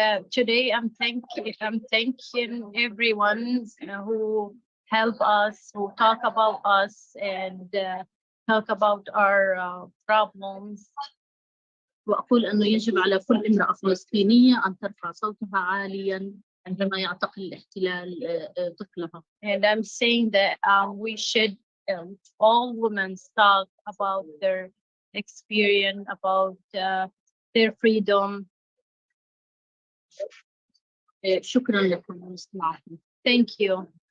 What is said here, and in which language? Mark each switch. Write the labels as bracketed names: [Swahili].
[English] Today I'm thanking everyone who help us, who talk about us and talk about our problems. [Arabic] وأقول أنه يجب على كل امرأة فلسطينية أن ترفع صوتها عاليا عندما يعتقل الاحتلال طفلها. [English] And I'm saying that we should all women talk about their experience, about their freedom. [Arabic] شكرا لكم لاستماعكم. [English] Thank you.